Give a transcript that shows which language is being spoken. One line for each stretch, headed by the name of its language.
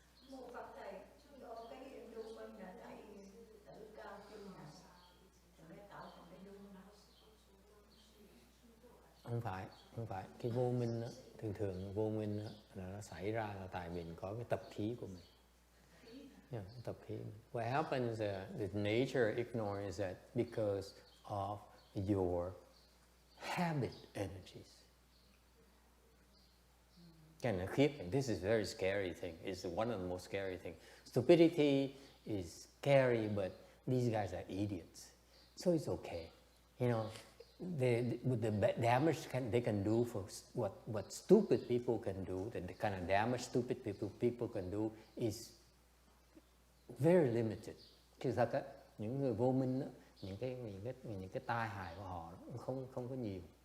Vietnamese: Một Phật thầy, do cái vô minh là tại tự cao kiêu ngạo, rồi mới tạo thành cái vô minh. Không phải. Cái vô minh đó, thường vô minh đó, là nó xảy ra là tại mình có cái tập khí của mình. Yeah, tập khí.
English: What happens, the nature of ignorance is that because of your habit energies.
Vietnamese: Cái này khiếp.
English: This is a very scary thing. It's one of the most scary things. Stupidity is scary, but these guys are idiots. So it's okay. You know, with the damage they can do for what stupid people can do, the kind of damage stupid people can do is very limited.
Vietnamese: Chứ thật á, những người vô minh đó, những cái tai hại của họ không có nhiều.